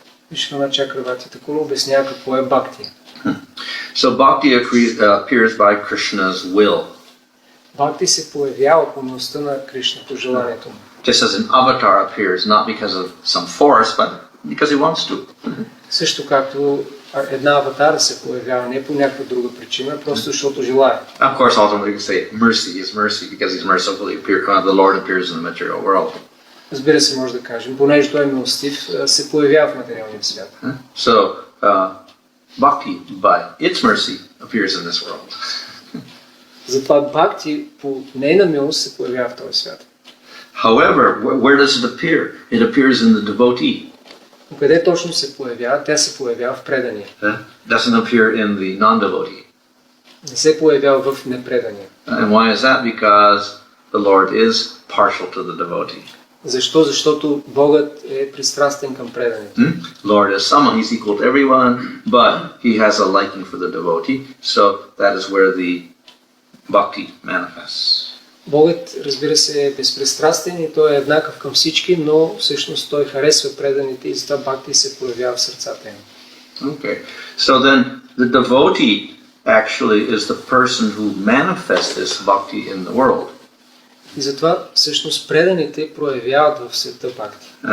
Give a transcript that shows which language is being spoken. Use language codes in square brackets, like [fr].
[bg] Вишвана Чакравати Такура обяснява какво е бхакти. [en] So bhakti appears by Krishna's will. [bg] Бхакти се появява по милостта на Кришна, по желанието му. [en] Just as an avatar appears, not because of some force, but because he wants to. [bg] Също както една аватара се появява не по някаква друга причина, просто защото желая. [en] Of course, ultimately we can say mercy is mercy because he's mercifully the Lord appears in the material world. [bg] Разбира се, може да кажем, понеже той е милостив, се появява в материалния свят. [en] So bhakti, by its mercy, appears in this world. [bg] Затова бхакти по нейна милост се появява в този свят. [en] However, where does it appear? It appears in the devotee. [bg] Къде точно се появява? Тя се появява в предания. [en] Doesn't appear in the non-devotee. [bg] Не се появява в непредания. [en] And why is that? Because the Lord is partial to the devotee. [bg] Защо? Защото Богът е пристрастен към преданите. [en] Lord is someone, he's equal to everyone, but he has a liking for the devotee, so that is where the bhakti manifests. [bg] Богът, разбира се, е безпристрастен и той е еднакъв към всички, но всъщност той харесва преданите и затова бхакти се проявява в сърцата им. [en] Okay, so then the devotee actually is the person who manifests this bhakti in the world. [bg] И затова всъщност преданите проявяват в света бхакти.